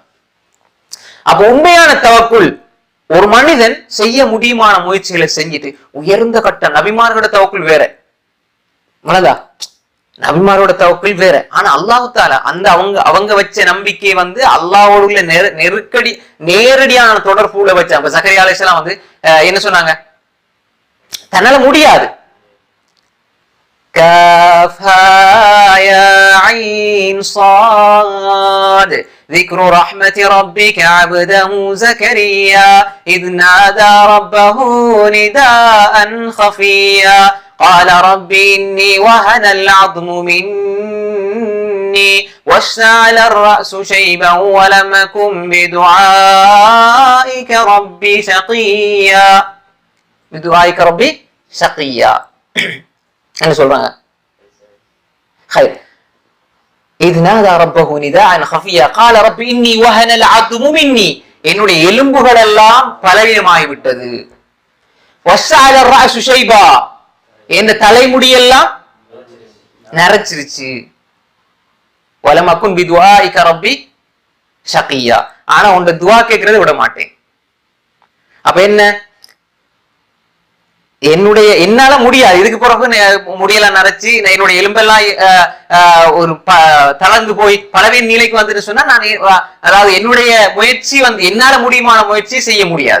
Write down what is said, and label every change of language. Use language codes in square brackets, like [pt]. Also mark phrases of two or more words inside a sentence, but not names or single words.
[ta] அப்ப உண்மையான தவக்குல் ஒரு மனிதன் செய்ய முடியுமான முயற்சிகளை செஞ்சுட்டு உயர்ந்த கட்ட நபிமார்களோட தவக்குல் வேற. மனதா நபிமாரோட தவக்குல் வேற. ஆனா [ar] الله تعالى [ta] அந்த அவங்க வச்ச நம்பிக்கை அல்லாஹ்வோடு உள்ள நெருக்கடி நேரடியான தொடர்புல வச்சாங்க. இப்ப ஜக்கரியா அலைஹிஸ்ஸலாம் என்ன சொன்னாங்க? தன்னால முடியாது. [ar] كافها يا عين صاد ذكر رحمة ربك عبده زكريا إذ نادى ربه نداء خفيا قال رب إني وهن العظم مني واشتعل الرأس شيبا ولم أكن بدعائك ربي شقيا. بدعائك ربي شقيا [ta] என்ன சொல்றாங்க? [ar] خير إذ نادى ربه نداء خفيا قال رب إني وهن العظم مني, [ta] என்னுடைய எலும்புகள் எல்லாம் பலவீனமாகி விட்டது. [ar] واشتعل الرأس شيبا, [ta] என் தலைமுடி எல்லாம் நரைச்சிருச்சு. [ar] ولم أكن بدعائك ربي شقيا, [ta] ஆனா உன்ட துஆ கேட்கறத விட மாட்டேன். அப்ப என்ன, என்னால முடியாது, இதுக்கு பிறகு முடியெல்லாம் நரைச்சு என்னுடைய எலும்பெல்லாம் ஒரு தளர்ந்து போய் பலவின் நிலைக்கு வந்துட்டு சொன்னா நான் அதாவது என்னுடைய முயற்சி என்னால முடியுமான முயற்சி செய்ய முடியாது.